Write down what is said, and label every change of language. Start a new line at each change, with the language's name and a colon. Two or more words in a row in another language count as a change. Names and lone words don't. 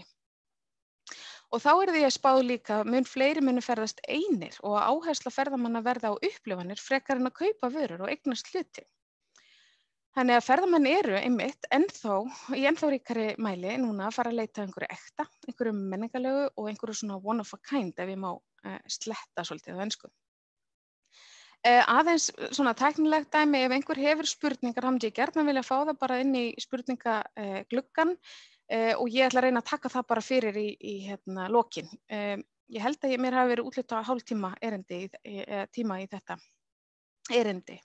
Icelandic: Og þá því að spá líka mun fleiri munu ferðast einir og að áhersla ferðamanna verða á upplifanir frekar en að kaupa vörur og eignast hluti. Þannig að ferðamenn eru einmitt í ennþá ríkari mæli núna að fara að leita einhverju ekta, einhverju menningarlegu og einhverju svona
English: one of a kind
Icelandic: ef ég má sletta svolítið á ensku. Aðeins svona tæknilegt dæmi, ef einhver hefur spurningar, þá myndi ég gjarnan vilja fá það bara inn í spurningagluggann og ég ætla að reyna að taka það bara fyrir í lokin. Ég held að mér hafi verið úthlutað hálftíma tíma í þetta erindi.